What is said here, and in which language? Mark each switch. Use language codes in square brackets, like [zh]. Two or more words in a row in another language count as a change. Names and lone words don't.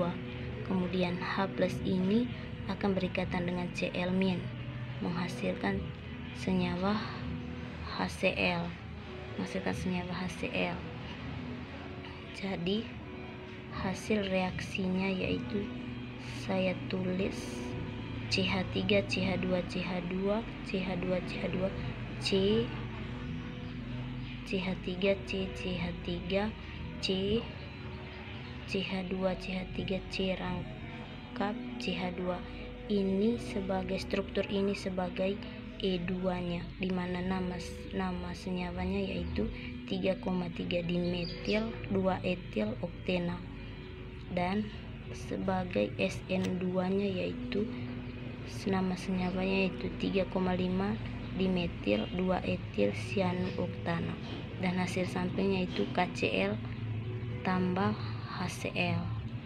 [id] Kemudian H+ ini akan berikatan dengan Cl-, menghasilkan senyawa HCl. Jadi hasil reaksinya yaitu saya tulis CH3 CH2 CH2 CH2 CH2 C CH3, CH3, CH2, CH3, C rangkap CH2. Ini sebagai struktur ini sebagai E2-nya, di mana nama senyawanya yaitu 3,3 dimetil 2 etil oktena, dan sebagai SN2-nya yaitu nama senyawanya yaitu 3,5 dimetil 2 etil sianuoktana, dan hasil sampingnya itu KCl tambah HCl.